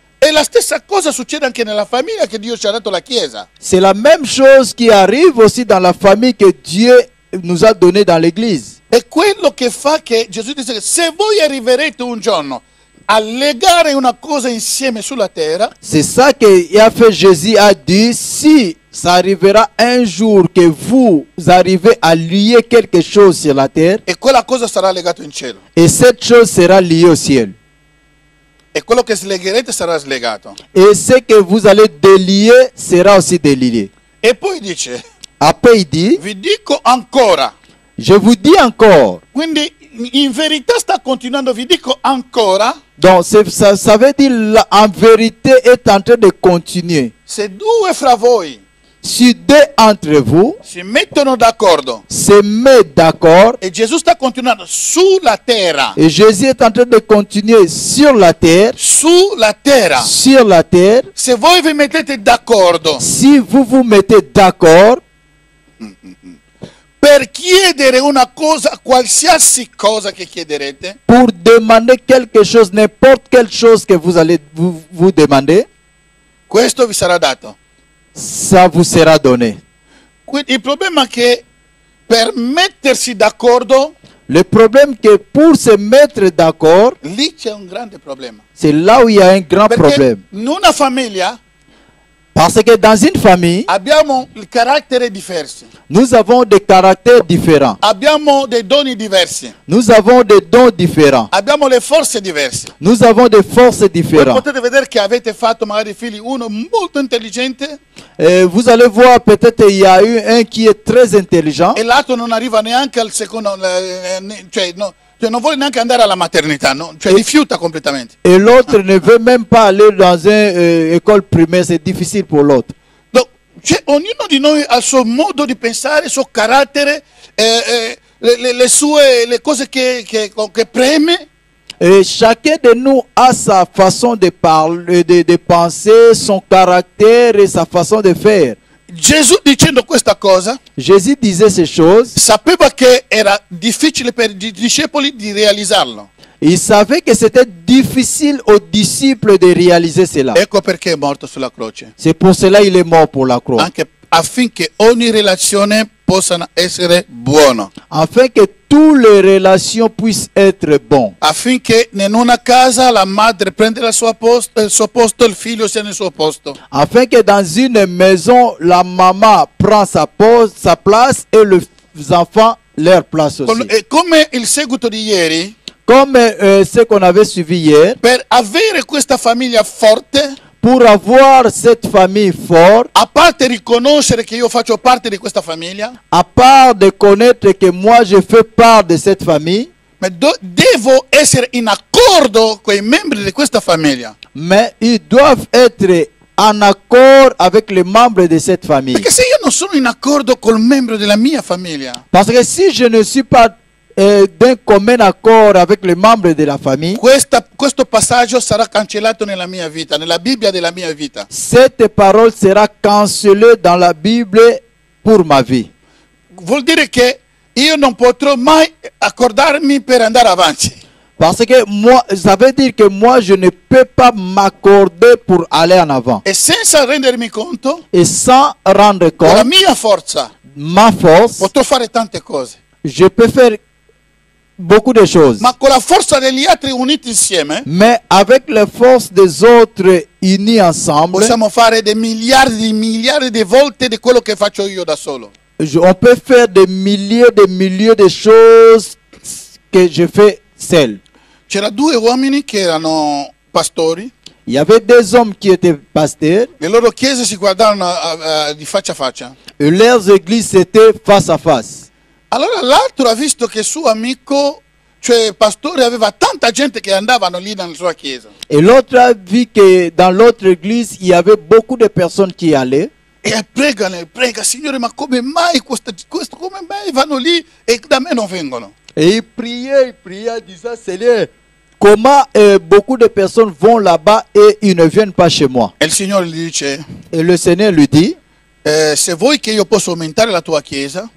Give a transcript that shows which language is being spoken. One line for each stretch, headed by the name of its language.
Italian: E la stessa cosa succede anche nella famiglia che Dio ci ha dato la Chiesa.
French: C'est la même chose qui arrive aussi dans la famille que Dieu nous a donné dans l'église.
Italian: È quello che fa che Gesù dice che se voi arriverete un giorno a legare una cosa insieme sulla terra,
French: C'est ça que a fait Jésus a dit, si ça arrivera un jour que vous arrivez à lier quelque chose sur la terre,
Italian: e quella cosa sarà legata in cielo.
French: et cette chose sera liée au ciel.
Italian: E quello che slegherete sarà slegato.
French: Et ce que vous allez délier sera aussi délié.
Italian: E poi dice,
French: Après il dit,
Italian: vi dico ancora.
French: je vous dis encore.
Italian: Quindi in verità sta continuando, vi dico ancora,
French: Donc ça veut dire en vérité est en train de continuer.
Italian: se due fra voi
French: Si deux entre vous
Italian: si mettono d'accordo,
French: se mettent d'accord,
Italian: e Gesù sta continuando sulla terra,
French: et Jésus est en train de continuer sur la terre,
Italian: sulla terra, se voi vi mettete d'accordo
French: si vous vous mettez d'accord
Italian: per chiedere una cosa, qualsiasi cosa che chiederete,
French: pour demander quelque chose, n'importe quelle chose que vous allez vous demander,
Italian: questo vi sarà dato.
French: ça vous sera donné.
Italian: Quindi il problema è che per mettersi d'accordo,
French: Le problème que pour se mettre d'accord,
Italian: lì c'è un grande problema.
French: c'est là où il y a un grand
Italian: Perché
French: problème.
Italian: in una famiglia
French: Parce que dans une famille,
Italian: abbiamo il carattere diversi,
French: nous avons des caractères différents.
Italian: abbiamo dei doni diversi,
French: Nous avons des dons différents.
Italian: abbiamo le forze diverse.
French: Nous avons des forces
Italian: Voi
French: différentes.
Italian: potete vedere che avete fatto magari figli, uno molto intelligente
French: Vous allez voir, peut-être il y a eu un qui est très intelligent
Italian: e l'altro non arriva neanche al secondo, cioè non vuole neanche andare alla maternità, no? Cioè rifiuta completamente.
French: et l'autre ne veut même pas aller dans une école primaire. C'est difficile pour l'autre.
Italian: Donc, cioè, ognuno di noi ha il suo modo di pensare, il suo carattere, le cose che preme.
French: Et chacun de nous a sa façon de parler, de penser, son caractère et sa façon de faire.
Italian: Gesù dicendo questa cosa
French: Jésus disait ces choses.
Italian: sapeva che era difficile per i discepoli di realizzarlo.
French: Il savait que c'était difficile aux disciples de réaliser cela.
Italian: Ecco perché è morto sulla croce,
French: C'est pour cela qu'il est mort pour la croix.
Italian: anche affinché ogni relazione possa essere buona,
French: Afin que toutes les relations puissent être bonnes.
Italian: affinché in una casa la madre prende il suo posto, il figlio sia nel suo posto.
French: Afin que dans une maison, la maman prend sa place et les enfants leur place aussi.
Italian: E come il seguito di ieri,
French: Comme ce qu'on avait suivi hier,
Italian: per avere questa famiglia forte,
French: pour avoir cette famille forte,
Italian: a parte riconoscere che io faccio parte di questa famiglia,
French: à part de connaître que moi je fais part de cette famille,
Italian: ma devo essere in accordo con i membri di questa famiglia.
French: mais ils doivent être en accord avec les membres de cette famille.
Italian: Perché se io non sono in accordo col membro della mia famiglia,
French: Parce que si je ne suis pas d'un commun accord avec les membres de la famille,
Italian: questo passaggio sarà cancellato nella mia vita, nella Bibbia della mia vita.
French: cette parole sera cancellée dans la Bible pour ma vie.
Italian: Vuol dire che io non potrò mai accordarmi per andare avanti.
French: Parce que moi, ça veut dire que moi, je ne peux pas m'accorder pour aller en avant.
Italian: E senza rendermi conto,
French: Et sans rendre
Italian: con la
French: compte,
Italian: mia forza,
French: ma force,
Italian: potrò fare tante cose.
French: je peux faire beaucoup de choses.
Italian: Ma con la forza degli altri uniti insieme,
French: Mais avec les forces des autres unis ensemble,
Italian: possiamo fare dei miliardi di volte di quello che faccio io da solo.
French: on peut faire des milliers de choses que je fais seul.
Italian: C'era due uomini che erano pastori,
French: Il y avait des hommes qui étaient pasteurs
Italian: le loro chiese si guardavano di faccia a faccia.
French: et leurs églises étaient face à face.
Italian: Allora l'altro ha visto che il suo amico, cioè il pastore, aveva tanta gente che andavano lì nella sua chiesa.
French: Et l'autre a vu que dans l'autre église, il y avait beaucoup de personnes qui allaient.
Italian: E prega, Signore, ma come mai come mai vanno lì e da me non vengono?
French: Et il priait, disant, Seigneur, comment beaucoup de personnes vont là-bas et ils ne viennent pas chez moi.
Italian: E il Signore gli dice,
French: Et le Seigneur lui dit,
Italian: se vuoi che io possa aumentare la tua chiesa,